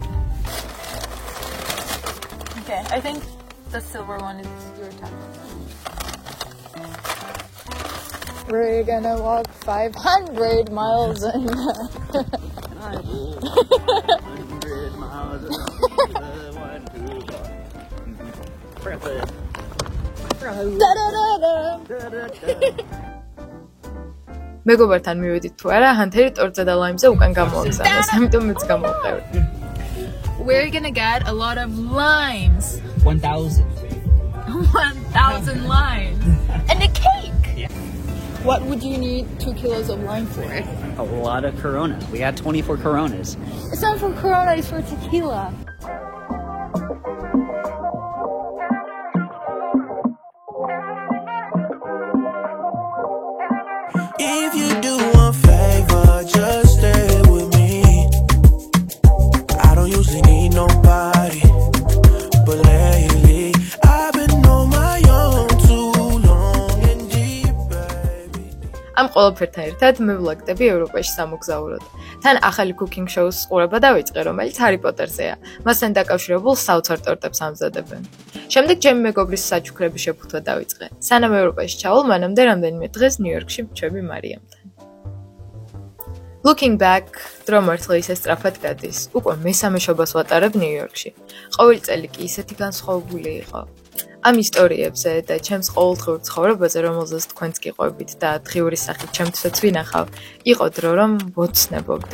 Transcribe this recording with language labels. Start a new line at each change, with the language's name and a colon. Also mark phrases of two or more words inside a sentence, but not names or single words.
English: Okay, I think the silver one is your time. We're gonna walk 500 miles in. 100 miles.
Georgian: მეგობართან მივედით თუ არა, ჰანთერი ტორტზე და ლაიმზე უკან გამოაგზავნეს, ამიტომ მეც გამოვყევი.
English: We're gonna get a lot of limes. 1,000. 1,000 limes. And a cake. Yeah. What would you need 2 kilos of lime for? A lot of Corona. We had 24 Coronas. It's not for Corona, it's for tequila. If you do one favor, just stay with me. I don't usually need nobody, but lately I've been on my own too long and deep, baby.
Georgian: ამ ყველაფერთან ერთად მე ვლაგდები ევროპაში სამოგზაუროდ. თან ახალი
English: cooking show-
Georgian: ს ყურება დავიწყე, რომელიც ჰარი პოტერზეა. მასთან დაკავშირებულ საოცარ ტორტებს ამზადებენ. შემდეგ ჩემი მეგობრის საჩუქრები შეფუთვა დავიწყე. სანამ ევროპაში ჩავალ, მანამდე რამდენიმე დღეს ნიუ-იორკში ვჩვევი მარიამთან.
English: Looking back,
Georgian: დრო მართლა ისე სწრაფად გადის. უკვე მესამე შობას ვატარებ ნიუ-იორკში. ყოველი წელი კი ისეთი განსხვავებული იყო. ამ ისტორიებზე და ჩემს ყოველდღიურ ცხოვრებაზე, რომელზეც თქვენც გიყვებით და დღიური სახით ჩემთვისაც ვინახავ, იყო დრო რომ ვოცნებობდი.